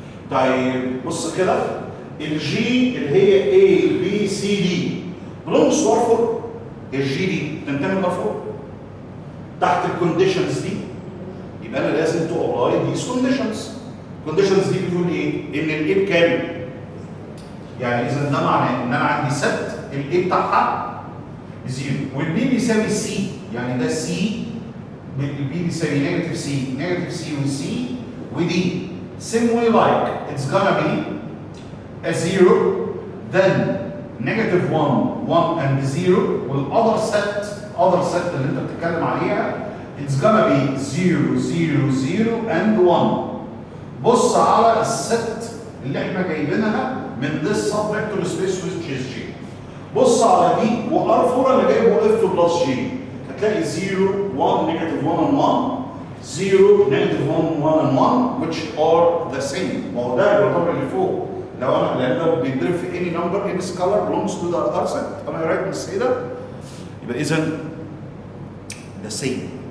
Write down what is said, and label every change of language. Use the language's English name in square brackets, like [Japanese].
[Arabic] طيب بص كده، الجي اللي هي A B C D belongs to R4. الجي دي تنتمي ل R4 تحت الكونديشنز دي. يبقى انا لازم [English] To apply this conditions. [Arabic] الكونديشنز دي بتقول ايه؟ ان الاي بكام؟ يعني اذا ده معناه ان انا عندي ست الاي بتاعها بزيرو، والبي بيساوي سي، يعني ده سي، البي بيساوي نيجاتيف سي، نيجاتيف سي وسي ودي. [English] Same way like it's gonna be a 0, then negative 1, 1 and 0, [Arabic] والother set اللي انت بتتكلم عليها [English] it's gonna be 0, 0, 0 and 1. [Arabic] بص على الست اللي احنا جايبينها من [English] this subvector space which is G. بص على دي وR4 اللي جايبه F بلس G، هتلاقي 0, 1, negative 1 and 1, 0, negative 1, 1 and 1 which are the same. [Arabic] ما هو ده يعتبر اللي فوق، لان ده بيتضرب في [English] any number any scalar belongs to the other set. Am I right to say that؟ [Arabic] يبقى إذا [English] the same.